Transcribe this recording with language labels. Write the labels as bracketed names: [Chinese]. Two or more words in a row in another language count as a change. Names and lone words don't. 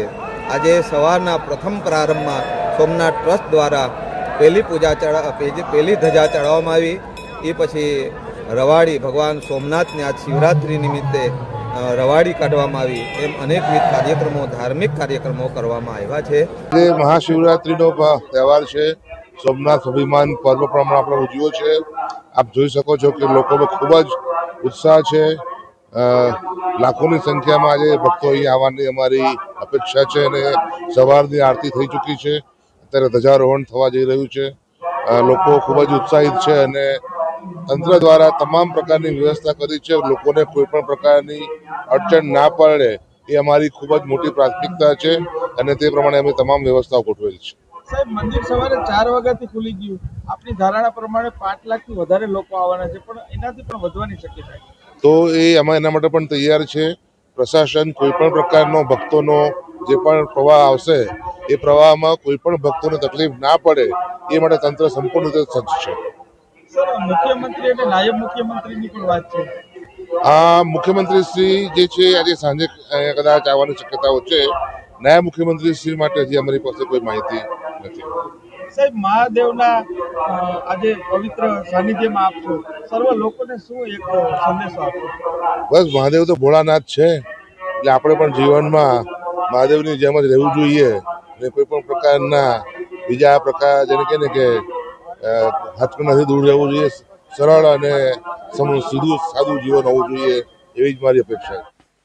[Gujarati] આજ સવારના પ્રથમ પ્રારંભ મેં સોમનાથ ટ્રસ્ટ દ્વારા પહેલી ધ્વજા ચઢાવવામાં આવી। એ પછી રવાડી ભગવાન સોમનાથ ને આજ શિવરાત્રિ નિમિત્તે રવાડી કાઢવામાં આવી। એમ અનેકવિધ કાર્યક્રમો, ધાર્મિક કાર્યક્રમો કરવામાં આવ્યા છે। મહાશિવરાત્રિનો તહેવાર છે। સોમનાથ અભિમાન પર્વ પ્રમાણે આપણે ઉજવ્યો છે। આપ જોઈ શકો છો કે લોકોનો ખૂબ જ ઉત્સાહ છે। લાખોની સંખ્યા મેં આજ ભક્તો અહીં આવવાની અમારી અપેક્ષા હૈ ને સવારની આરતી થઈ ચૂકી હૈ। અત્યારે ધ્વજારોહણ થવા જઈ રહ્યું છે। લોકો ખૂબ જ ઉત્સાહિત છે અને તંત્ર દ્વારા તમામ પ્રકારની વ્યવસ્થા કરી છે। લોકોને કોઈપણ પ્રકારની અડચણ ના પડે એ અમારી ખૂબ જ મોટી પ્રાથમિકતા છે અને તે પ્રમાણે અમે તમામ વ્યવસ્થાઓ ગોઠવેલ છે। સાહેબ, મંદિર સવારે 4 વાગ્યાથી ખુલી ગયું। આપની ધારણા પ્રમાણે 5 લાખથી વધારે લોકો આવવાના છે, પણ એનાથી પણ વધવાની શક્યતા છે। તો એ અમે એના માટે પણ તૈયાર છે। પ્રશાસન કોઈપણ પ્રકારનો ભક્તોનો જે પણ પ્રવાહ આવશે એ પ્રવાહમાં કોઈપણ ભક્તોને તકલીફ ના પડે એ માટે તંત્ર સંપૂર્ણ રીતે સજ્જ છે। સર, મુખ્યમંત્રી અને નાયબ મુખ્યમંત્રીની પણ વાત છે। આ મુખ્યમંત્રી શ્રી જે છે આજ સાંજે કદાચ આવવાની શક્યતાઓ છે। નાયબ મુખ્યમંત્રી શ્રી માટે હજી અમારી પાસે કોઈ માહિતી નથી। સાહેબ, મહાદેવના આજે પવિત્ર સાનિધ્યમાં આપશો સર્વ લોકોને શું એક સંદેશો આપશો? બસ મહાદેવ તો ભોળાનાથ છે, એટલે આપણે પણ જીવનમાં મહાદેવની જેમ જ રહેવું જોઈએ અને કોઈ પણ પ્રકારના બીજા પ્રકાર જેને કહે ને કે હાથકંડાથી દૂર રહેવું જોઈએ, સરળ અને સીધું સાદું જીવન હોવું જોઈએ, એવી જ મારી અપેક્ષા છે.